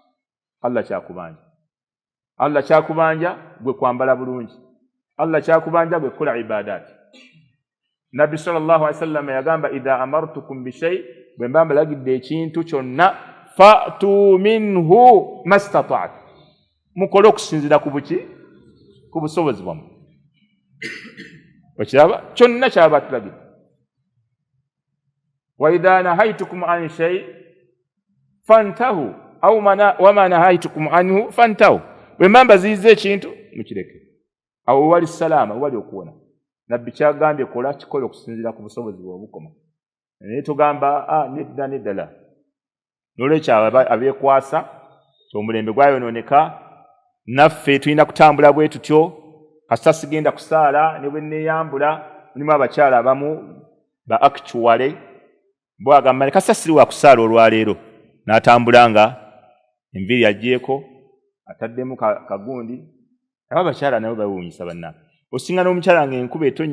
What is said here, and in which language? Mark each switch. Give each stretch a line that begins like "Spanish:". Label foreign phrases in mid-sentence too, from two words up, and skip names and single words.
Ganda: Allah kyakubanja gwe kwambala bulungi Allah kyakubanja gwe kukola ibadaati Nabbi
Arabic: صلى الله عليه وسلم
Ganda: yagamba
Arabic: إذا أمرتكم بشيء
Ganda: bwe mbambalagidde ekintu kyonna
Arabic: فأتوا منه ما استطعتم
Ganda: mukole okusinzira ku buki ku busobozi bwammwe okiraba kyonna kyaba tulagidde
Arabic: وإذا نهيتكم عن شيء فانتهوا أو وما نهيتكم عنه فانتهوا
Ganda: bwe mbambaziiza ekintu mukireke awo wali salaama wali okuwona nabbi kyagambye kola kikola okusinzira ku busobozi bw'obukoma naye tugamba nedda la n'olwekyo abeekwasa omulembe gwayonooneka naffe tulina kutambula bwe tutyo kasita sigenda kusaala ne bwe neeyambula mulimu abakyala abamu ba actuale bo agamba kasita siri wa kusaala olwaleero n'atambula nga enviiri agyeko ataddemu kagundi abo abakyala nabo bawuunyisa bannange osinga n'omukyala ng'enkuba etonnya